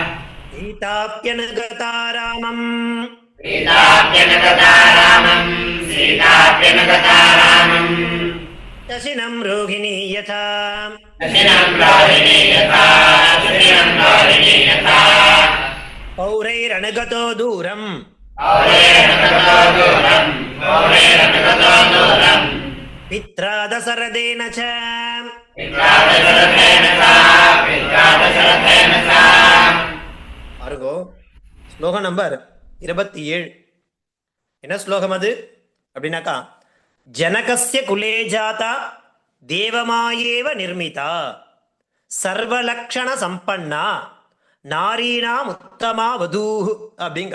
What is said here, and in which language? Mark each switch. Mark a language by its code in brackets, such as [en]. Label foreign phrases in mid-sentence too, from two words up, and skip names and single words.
[sa] सीताप्यनुगता रामम् दशिनं रोहिणी यथा पौरैरनुगतो दूरम् पित्रा दशरथेन च [ta] பாருங்கோ ஸ்லோகம் நம்பர் 27. என்ன ஸ்லோகம் அது அப்படின்னாக்கா, [sa] जनकस्य कुले जाता देवमायेव निर्मिता सर्वलक्षण सम्पन्ना नारीणाम् उत्तमा वधू [ta] அப்படிங்கிற.